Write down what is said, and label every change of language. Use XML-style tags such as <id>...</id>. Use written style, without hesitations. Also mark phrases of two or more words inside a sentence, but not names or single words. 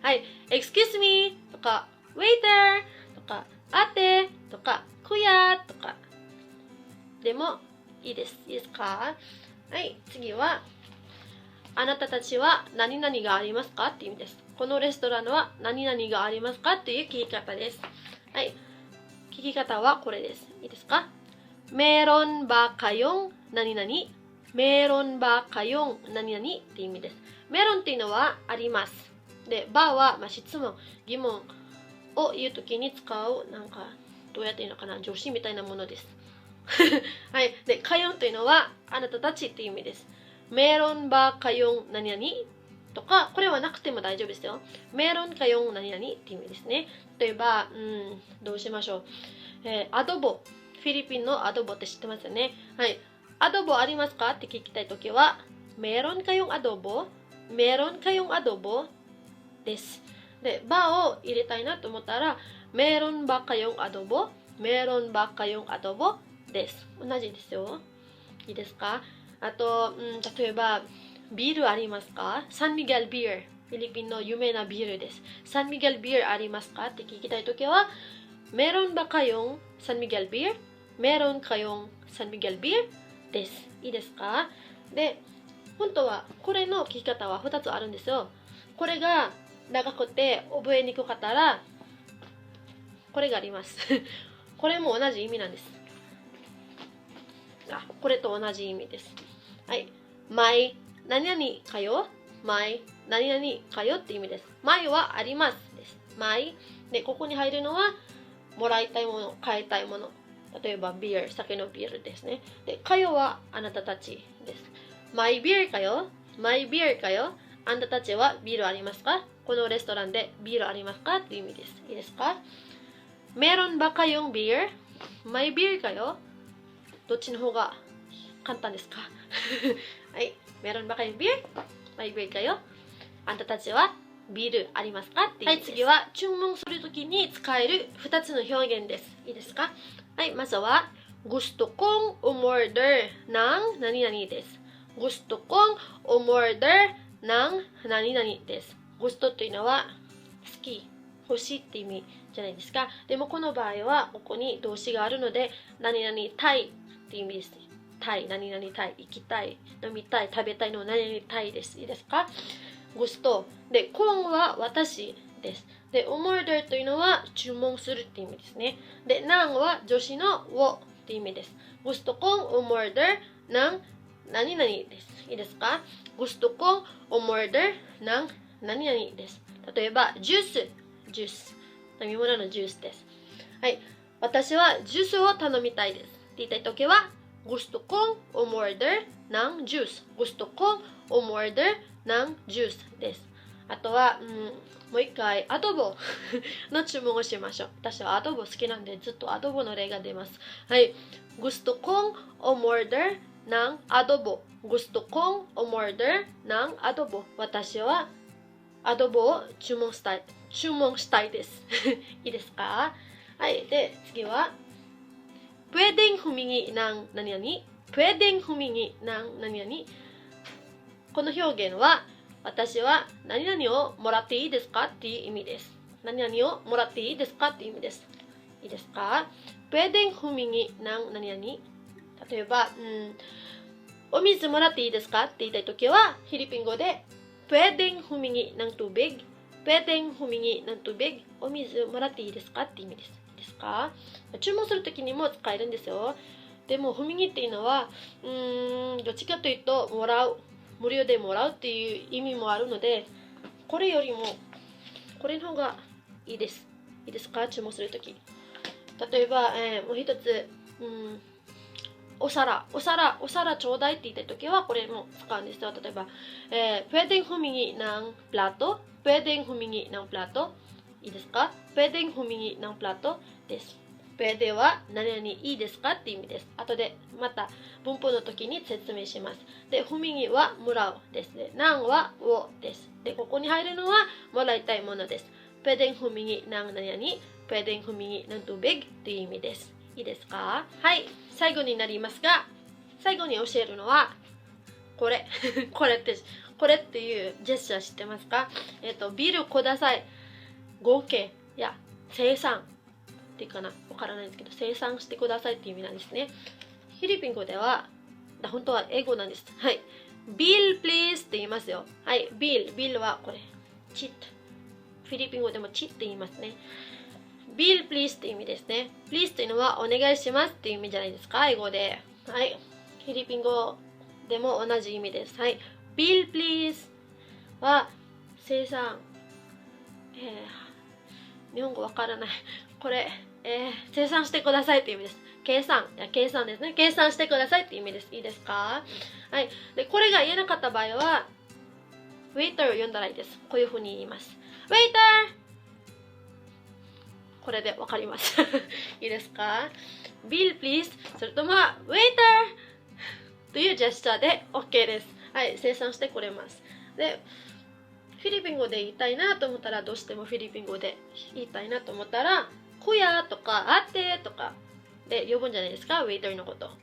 <ja>はい。</ja> <en>excuse me</en> <ja>とか、waiter とか、あてとか、くやとかでもいいです。いいですか？はい。次は、あなたたちは何々がありますかっていう意味です。このレストランは何々がありますかっていう聞き方です。はい。聞き方はこれです。いいですか？</ja> <tl>meron ba kayong</tl> <ja>何々</ja> <tl>meron ba kayong</tl> <ja>何々っていう意味です。meronっていうのはあります。で、ばは、質問、疑問を言うときに使う、どうやって言うのかな、助詞みたいなものです。はい。で、かよんというのは、あなたたちっていう意味です。</ja> <tl>meron ba kayong</tl> <ja>何々とか、これはなくても大丈夫ですよ。</ja> <tl>meron kayong</tl> <ja>何々っていう意味ですね。例えば、どうしましょう。アドボ。フィリピンのアドボって知ってますよね。はい。アドボありますかって聞きたいときは、</ja> <tl>meron kayong adobo? meron kayong adobo?</tl> <ja>です。で、ばを入れたいなと思ったら、</ja> <tl>meron ba kayong adobo? meron ba kayong adobo?</tl> <ja>です。同じですよ。いいですか？あと、例えば、ビールありますか？サンミゲルビール。フィリピンの有名なビールです。サンミゲルビールありますかって聞きたいときは、</ja> <tl>meron ba kayong San Miguel beer? meron kayong San Miguel beer?</tl> <ja>です。いいですか？で、本当はこれの聞き方は2つあるんですよ。これが長くて覚えにくかったら、これがあります。これも同じ意味なんです。これと同じ意味です。はい。my 何々かよ my 何々かよって意味です。my はありますです。my で、ここに入るのはもらいたいもの、買いたいもの。例えばビール、酒のビールですね。で、かよはあなたたちです。</ja> <tl>may beer kayo may beer kayo</tl> <ja>あなたたちはビールありますか？このレストランでビールありますかっていう意味です。いいですか？</ja> <tl>meron ba kayong beer? may beer kayo</tl> <ja>どっちの方が簡単ですか？はい。</ja> <tl>meron ba kayong beer? may beer kayo</tl> <ja>あなたたちはビールありますかっていう。はい、次は注文するときに使える2つの表現です。いいですか？はい、まずは</ja> <tl>gusto kong umorder ng</tl> <ja>何々です。</ja> <tl>gusto kong umorder ng</tl> <ja>何々です。gusto というのは好き、欲しいって意味じゃないですか。でもこの場合はここに動詞があるので何々たいって意味です。たい、何々たい、行きたい、飲みたい、食べたいの何々たいです。いいですか？グストで、コンは私です。で、オモーダーというのは注文するって意味ですね。で、ナンは助詞のをって意味です。</ja> <tl>gusto kong umorder ng</tl> <ja>何々です。いいですか？</ja> <tl>gusto kong umorder ng</tl> <ja>何々です。例えば、ジュース。飲み物のジュースです。はい。私はジュースを頼みたいです。って言いたいときは、</ja> <tl>gusto kong umorder ng juice. gusto kong umorder ng juice</tl> <ja>です。あとは、もう一回、アドボの注文をしましょう。私はアドボ好きなんで、ずっとアドボの例が出ます。</ja> <tl>はい。gusto kong umorder ng adobo. gusto kong umorder ng adobo.</tl> <ja>私はアドボを注文したいです。いいですか？はい。で、次は、</ja> <tl>pwedeng humingi ng</tl> <ja>何々</ja> <tl>pwedeng humingi ng</tl> <ja>何々この表現は私は何々をもらっていいですかっていう意味です。何々をもらっていいですかっていう意味です。いいですか？</ja> <tl>pwedeng humingi ng</tl> <ja>何々例えば、お水もらっていいですかって言いたいときはフィリピン語で</ja> <tl>pwedeng humingi ng tubig pwedeng humingi ng tubig</tl> <ja>お水もらっていいですかって意味です。ですか？注文するときにも使えるんですよ。でも、踏み切っていうのは、どっちかというと、もらう。無料でもらうっていう意味もあるので、これよりも、これの方がいいです。いいですか？注文するとき。例えば、もう一つ、 お皿ちょうだいって言った時はこれも使うんですよ。</ja> <tl>例えば、pwedeng humingi ng plato? Pwedeng humingi ng plato?</tl> <ja>いいですか？</ja> <tl>Pwedeng humingi ng plato?</tl> <ja>です。pwede は何々いいですかって意味です。後でまた文法の時に説明します。で、humingi はもらうですね。ng はをです。で、ここに入るのはもらいたいものです。</ja> <tl>pwedeng humingi ng</tl> <ja>何々</ja> <tl>pwedeng humingi ng tubig</tl> <ja>という意味です。いいですか？はい、最後になりますが、最後に教えるのはこれこれっていうジェスチャー知ってますか？ビールください。合計や生産っていうかな、わからないんですけど、生産してくださいっていう意味なんですね。フィリピン語では本当は英語なんです。はい、</ja> <en>bill please</en> <ja>って言いますよ。はい、bill はこれチット、フィリピン語でもチッって言いますね。</ja> <en>bill please</en> <ja>って意味ですね。please というのはお願いしますっていう意味じゃないですか、英語で。はい、フィリピン語でも同じ意味です。はい、</ja> <en>bill please</en> <ja>は生産、日本語わからない。これ、生産してくださいっていう意味です。計算ですね。計算してくださいっていう意味です。いいですか？はい。で、これが言えなかった場合は、waiter を呼んだらいいです。こういうふうに言います。waiter！これでわかります。いいですか？</ja> <en>bill please</en> <ja>それとも waiter というジェスチャーで OK です。はい、生産してくれます。で、フィリピン語で言いたいなと思ったら、どうしてもフィリピン語で言いたいなと思ったら、クヤとかあってとかで呼ぶんじゃないですか、ウェイターのこと。</ja>